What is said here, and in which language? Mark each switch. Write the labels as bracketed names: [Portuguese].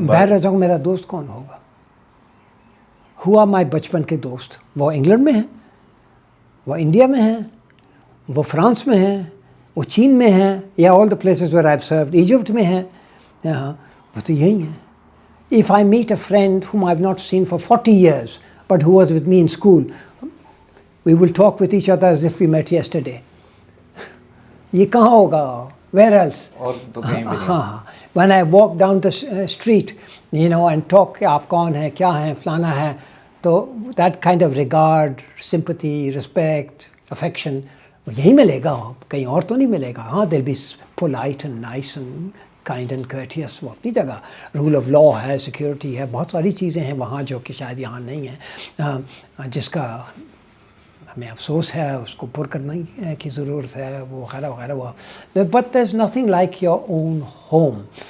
[Urdu] باہر رہ جاؤں، میرا دوست کون ہوگا؟ ہوا مائی بچپن کے دوست وہ انگلینڈ میں ہیں، وہ انڈیا میں ہیں، وہ فرانس میں ہیں، وہ چین میں ہیں، یا آل the places where I have served, Egypt میں ہیں، وہ تو یہی ہیں. [English] If I meet a friend whom I've not seen for 40 years but who was with me in school, we will talk with each other as if we met yesterday. [Urdu] یہ کہاں ہوگا؟ Where else? اور تو کہیں بھی نہیں. [English] When I walk down the street, and talk کہ آپ کون ہیں، کیا ہیں، فلانا ہے، تو that kind of regard, sympathy, respect, affection یہی ملے گا، کہیں اور تو نہیں ملے گا. ہاں they'll be polite and nice and kind and courteous، وہ اپنی جگہ. [Urdu] رول آف لا ہے، سیکورٹی ہے، بہت ساری چیزیں ہیں وہاں جو کہ شاید یہاں نہیں ہیں، جس کا ہمیں افسوس ہے، اس کو پر کرنے کی ضرورت ہے، وہ وغیرہ وغیرہ. [English] وہ but there is nothing like your own home.